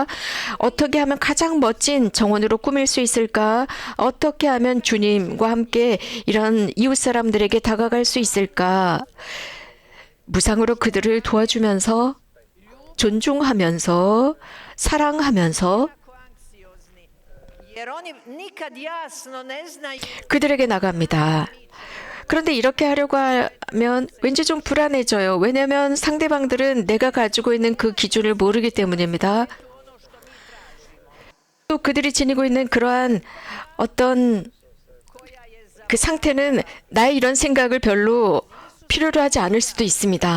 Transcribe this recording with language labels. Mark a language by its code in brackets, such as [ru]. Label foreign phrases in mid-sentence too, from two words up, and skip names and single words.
[ko] 어떻게 하면 가장 멋진 정원으로 꾸밀 수 있을까? 어떻게 하면 주님과 함께 이런 이웃 사람들에게 다가갈 수 있을까? 무상으로 그들을 도와주면서, 존중하면서, 사랑하면서 [hr] Jer oni nikad jasno ne znaju [ko] 그들에게 나갑니다. 그런데 이렇게 하려고 하면 왠지 좀 불안해져요. 왜냐하면 상대방들은 내가 가지고 있는 그 기준을 모르기 때문입니다. 또 그들이 지니고 있는 그러한 어떤 그 상태는 나의 이런 생각을 별로 필요로 하지 않을 수도 있습니다.